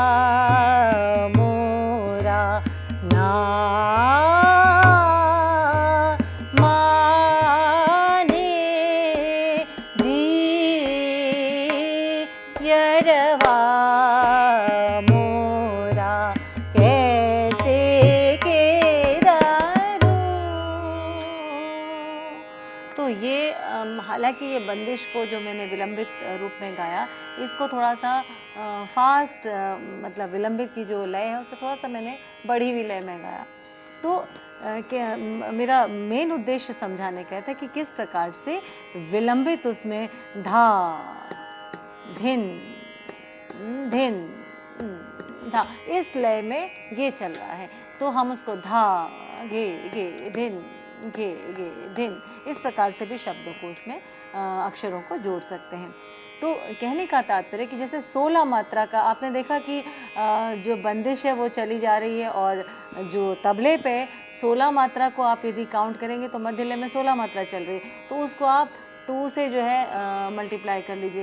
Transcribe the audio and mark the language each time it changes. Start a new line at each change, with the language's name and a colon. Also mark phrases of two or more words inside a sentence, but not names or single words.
Braj: मोरा ना माने, जियरवा मोरा कैसे के धरूं।
Hindi: तो ये हालांकि ये बंदिश को जो मैंने विलंबित रूप में गाया, इसको थोड़ा सा फास्ट मतलब विलंबित की जो लय है उसे थोड़ा सा मैंने बढ़ी हुई लय में गाया। तो मेरा मेन उद्देश्य समझाने का था कि किस प्रकार से विलंबित उसमें धा धिन धिन धा इस लय में ये चल रहा है, तो हम उसको धा घे घे धिन घे घे धिन इस प्रकार से भी शब्दों को उसमें अक्षरों को जोड़ सकते हैं। तो कहने का तात्पर्य कि जैसे 16 मात्रा का आपने देखा कि जो बंदिश है वो चली जा रही है, और जो तबले पे 16 मात्रा को आप यदि काउंट करेंगे तो मध्य लय में 16 मात्रा चल रही है, तो उसको आप 2 से जो है मल्टीप्लाई कर लीजिए।